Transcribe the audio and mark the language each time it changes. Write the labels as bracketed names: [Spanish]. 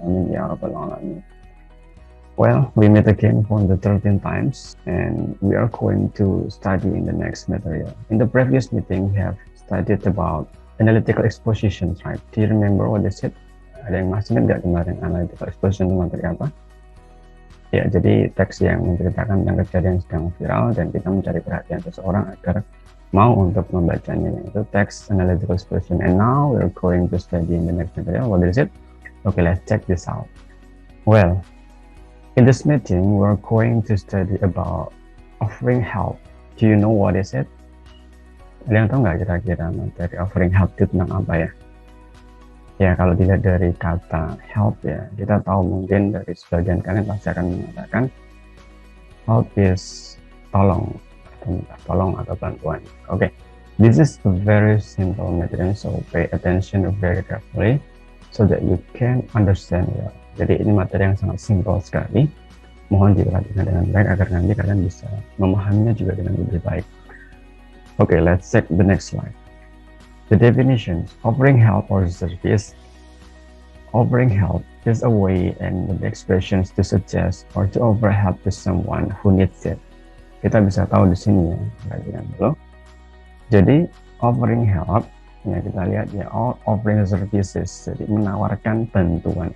[Arabic] Amin ya rabbal alamin. [English] Well, we meet again for the 13th times, and we are going to study in the next material. In the previous meeting, we have studied about analytical expositions, right? Do you remember what they said? [Indonesian] Ada yang masih ingat nggak kemarin analytical exposition itu materi apa? Ya, jadi teks yang menceritakan tentang kejadian yang sedang viral dan kita mencari perhatian seseorang agar mau untuk membacanya, yaitu teks analytical expression. [English] And now we're going to study in the next material. What is it? Okay, let's check this out. Well, in this meeting, we're going to study about offering help. Do you know what is it? [Indonesian] Ada yang tahu nggak kira-kira materi offering help itu tentang apa ya? Ya, kalau dilihat dari kata help ya, kita tahu mungkin dari sebagian kalian pasti akan mengatakan help is tolong, atau minta tolong atau bantuan. [English] Okay, this is a very simple method, so pay attention very carefully so that you can understand well. [Indonesian] Jadi ini materi yang sangat simple sekali. Mohon diperhatikan dengan baik agar nanti kalian bisa memahaminya juga dengan lebih baik. [English] Okay, let's check the next slide. The definitions: offering help or service. Offering help is a way and the expressions to suggest or to offer help to someone who needs it. [Indonesian] Kita bisa tahu di sini ya, perhatikan dulu. Jadi offering help, ya kita lihat ya, offering services, jadi menawarkan bantuan.